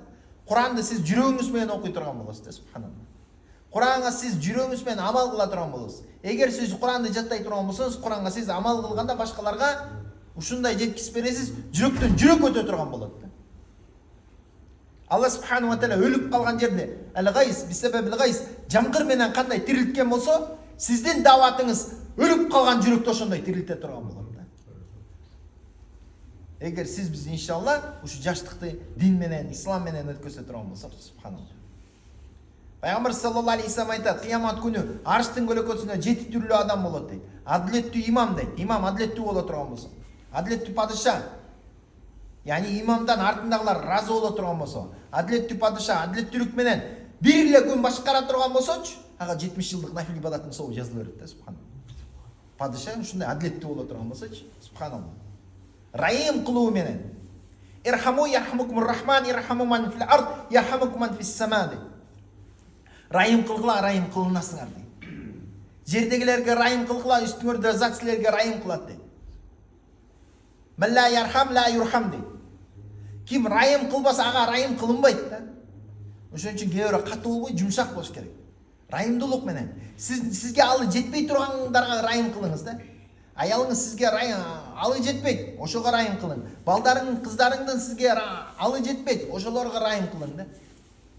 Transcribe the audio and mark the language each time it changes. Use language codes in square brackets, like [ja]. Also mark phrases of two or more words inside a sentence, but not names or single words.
[ky] Куранды сиз жүрөгүңүз менен окуй турган болосуз да, субханалла. Куранга сиз жүрөгүңүз менен амал кыла турган болосуз. Эгер сиз Куранды жаттай турган болсоңуз, Куранга сиз амал кылганда башкаларга ушундай жеткизип бересиз, жүрөктөн жүрөк өтө турган болот да. [ar] الله سبحانه وتعالى [ky] өлүп калган жерде, [ar] الغيث بسبب الغيث, [ky] жамгыр менен кандай тирилткен болсо, сиздин даватыңыз өлүп калган жүрөктө ошондой тирилте турган болот да. Эгер сиз биз иншалла ушу жаштыкты дин менен, ислам менен өткөзө турган болсок, субханалла. Пайгамбар [ar] صلى الله عليه وسلم [ky] айтат, кыямат күнү арштын көлөкөсүнө 7 түрлүү адам болот дейт. Адилеттүү имам дейт. Имам адилеттүү боло турган болсо, адилеттүү падыша. Яни имамдан артындагылар разы боло турган болсо, адилеттүү падыша, адилеттүүлүк менен бир эле күн башкара турган болсочу, ага 70 жылдык нафил ибадаттын сообу жазыла берет да, субханалла. Падыша ушундай адилеттүү боло турган болсочу, субханалла. Раим кылуу менен. [ar] ارحموا يرحمكم الرحمن ارحموا من في الأرض يرحمكم من في السماء. [ky] Раим кылгыла, раим кылынасыңар дейт. Жердегилерге раим кылгыла, үстүңөрдө зат силерге раим кылат дейт. [ar] من لا يرحم لا يرحم дейт. [ky] Ким раим кылбаса, ага раим кылынбайт да. Ошон үчүн кээ бирөө катуу болбой, жумшак болуш керек. Раимдуулук менен. Сизге алы жетпей тургандарга раим кылыңыз да. Аялыңыз сизге алы жетпейт, ошого раим кылың. Балдарың, кыздарыңдын сизге алы жетпейт, ошолорго раим кылың да.